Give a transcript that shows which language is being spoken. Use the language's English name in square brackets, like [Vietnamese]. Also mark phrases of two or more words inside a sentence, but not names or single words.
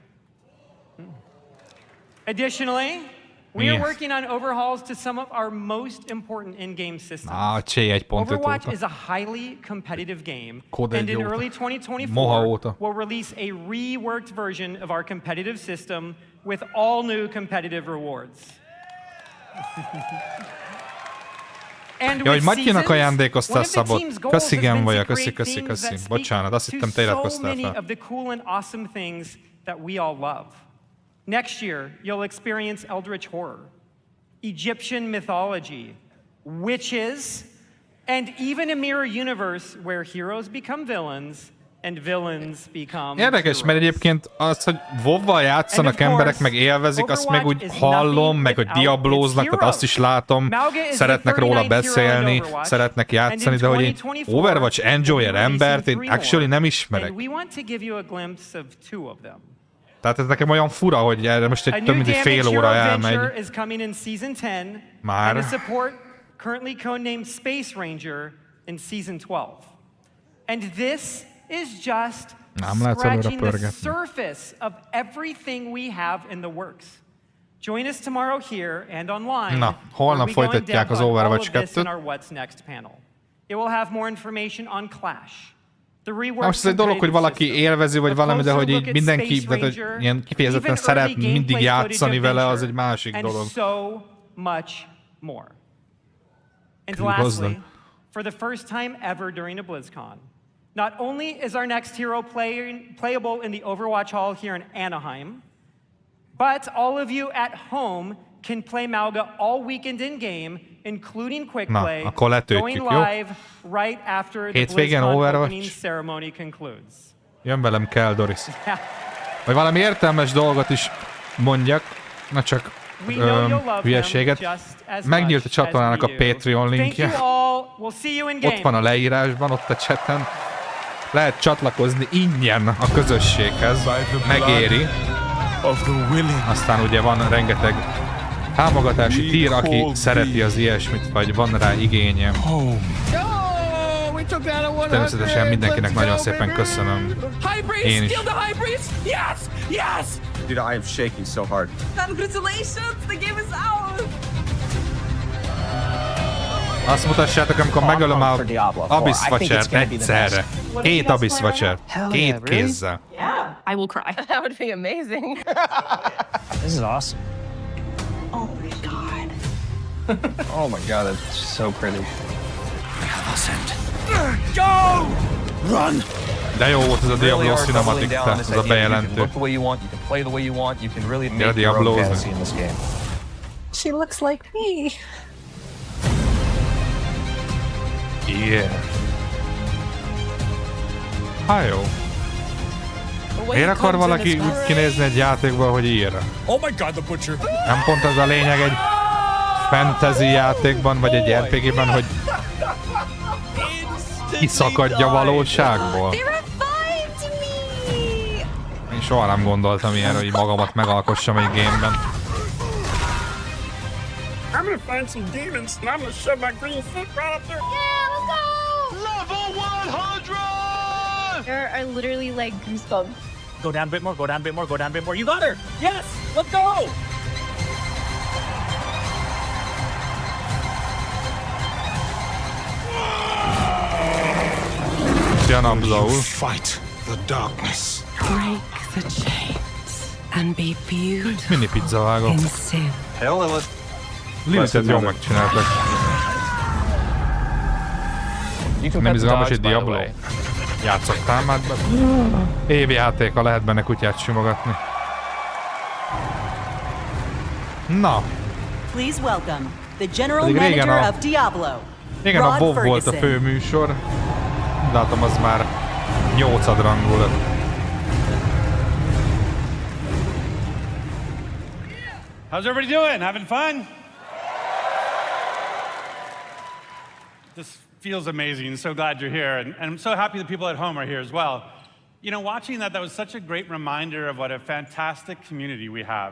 [English] Additionally, we are working on overhauls to some of our most important in-game systems. Overwatch is a highly competitive game, and in early 2024, we'll release a reworked version of our competitive system with all new competitive rewards. [Hungarian] Ja, hogy Matyinak ajándékoztál szabot. Köszi, Gemvaja, köszi. Bocsánat, azt hittem te iratkoztál fel. [English] Next year, you'll experience eldritch horror, Egyptian mythology, witches, and even a mirror universe where heroes become villains and villains become [Hungarian] Érdekes, mert egyébként az, hogy WoW-val játszanak emberek, meg élvezik, azt meg úgy hallom, meg hogy diablóznak, tehát azt is látom, szeretnek róla beszélni, szeretnek játszani, de hogy egy Overwatch enjoyer embert én actually nem ismerek. Tehát ez nekem olyan fura, hogy erre most egy több mint egy fél óra elmegy. Már. [English] Currently codenamed Space Ranger in Season 12. And this is just scratching the surface of everything we have in the works. Join us tomorrow here and online. [Hungarian] Na, holnap folytatják az Overwatch 2-t. [English] It will have more information on Clash. [Hungarian] Most ez egy dolog, hogy valaki élvezi, vagy valami, de hogy így mindenki, de ilyen kifejezetten szeret mindig játszani vele, az egy másik dolog. [English] And lastly, for the first time ever during a Blizzcon, not only is our next hero playable in the Overwatch Hall here in Anaheim, but all of you at home can play Mauga all weekend in-game, including quick play, going live right after the Blizzcon opening ceremony concludes. [Hungarian] Jön velem kell, Doris. Vagy valami értelmes dolgot is mondjak, na csak hülyeséget. Megnyílt a csatornának a Patreon linkje. Ott van a leírásban, ott a chaten. Lehet csatlakozni ingyen a közösséghez. Megéri. Aztán ugye van rengeteg támogatási tier, aki szereti az ilyesmit, vagy van rá igénye. Természetesen mindenkinek nagyon szépen köszönöm. Én is. [English] Dude, I am shaking so hard. Congratulations, the game is out! Azt mutassátok, amikor megölöm a Abyss Watchert egyszerre. 2 Abyss Watchert. 2 kézzel. Yeah, I will cry. That would be amazing. This is awesome. Oh my god. Oh my god, that's so pretty. Go! Run! [Hungarian] De jó volt ez a Diablo cinematic, ez a bejelentő. [English] You can look the way you want, you can play the way you want, you can really make your own fantasy in this game. She looks like me. Yeah. [Hungarian] Hát jó. Miért akar valaki úgy kinézni egy játékból, hogy írja? [English] Oh my god, the butcher. [Hungarian] Nem pont az a lényeg egy fantasy játékban, vagy egy RPG-ben, hogy kiszakadja valóságból. Én soha nem gondoltam ilyenre, hogy magamat megalkossam egy gameben. [English] I'm gonna find some demons and I'm gonna shove my green foot right up there. Yeah, let's go! Level 100! There are literally like goosebumps. Go down a bit more, go down a bit more, go down a bit more. You got her! Yes! Let's go! You fight the darkness. Break the chains and be beautiful [Hungarian] Mini pizza vágó. [English] in sin. Hell, Lilith. [Hungarian] Lilithet jól megcsináltak. Nem izgalmas egy Diablo. Játszottál már be? Évjátéka, lehet benne kutyát simogatni. Na. [English] Please welcome the general manager of Diablo. [Hungarian] Régen a WoW volt a főműsor. Látom, az már 8. rangú lett. [English] How's everybody doing? Having fun? This feels amazing. So glad you're here. And I'm so happy the people at home are here as well. You know, watching that was such a great reminder of what a fantastic community we have.